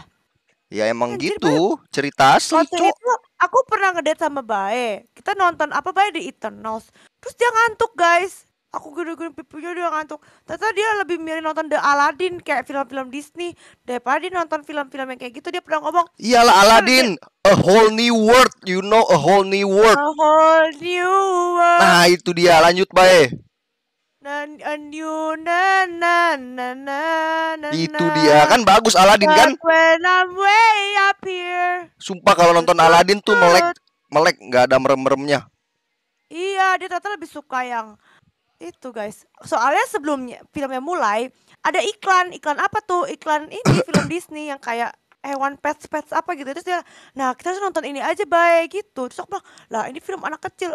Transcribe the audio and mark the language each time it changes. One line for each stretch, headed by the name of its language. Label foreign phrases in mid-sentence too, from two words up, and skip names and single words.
Indonesian: Ya emang gitu, cerita asli, Cok. Itu aku pernah ngedate sama Bae. Kita nonton apa Bae di Eternals. Terus dia ngantuk, guys. Aku gede-gede pipinya dia ngantuk. Ternyata dia lebih milih nonton The Aladdin kayak film-film Disney daripada dia nonton film-film yang kayak gitu. Dia pernah ngomong, Iyalah kan dia
English: Aladdin, a whole new world, you know, a whole new world. a whole new world.
Indonesian: Nah itu dia, lanjut bae.
English: A new na na na na na na.
Indonesian: Itu dia, kan bagus Aladdin kan?
English: But when I'm way up here.
Indonesian: Sumpah kalau nonton Aladdin tuh melek nggak ada merem-meremnya. Iya, dia ternyata lebih suka yang itu guys. Soalnya sebelumnya filmnya mulai ada iklan apa tuh, iklan ini film Disney yang kayak hewan pets apa gitu. Terus dia, nah kita harus nonton ini aja baik gitu. Terus aku bilang, lah ini film anak kecil.